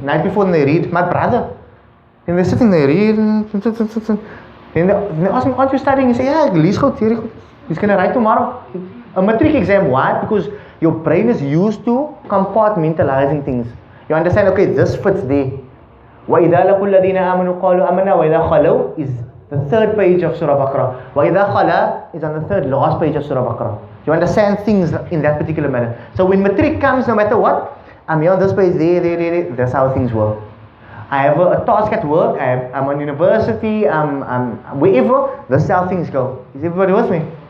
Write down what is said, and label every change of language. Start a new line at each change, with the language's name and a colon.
English: Night before they read, my brother. And they're sitting there reading. Then they ask him, aren't you studying? He says, yeah,
Afrikaans: lees goed,
English: very good. He's going to write tomorrow. A matric exam, why? Because your brain is used to compartmentalizing things. You understand, okay, this fits there.
Arabic: وَإِذَا لَقُوا الَّذِينَ آمَنُوا قَالُوا آمَنَّا وَإِذَا خَلَوْا
English: is the third page of Surah Baqarah.
Arabic: وَإِذَا خَلَا
English: is on the third last page of Surah Baqarah. You understand things in that particular manner. So when matric comes, no matter what, I'm here on this page, there, that's how things work. I have a task at work, I'm on university, I'm wherever, this is how things go. Is everybody with me?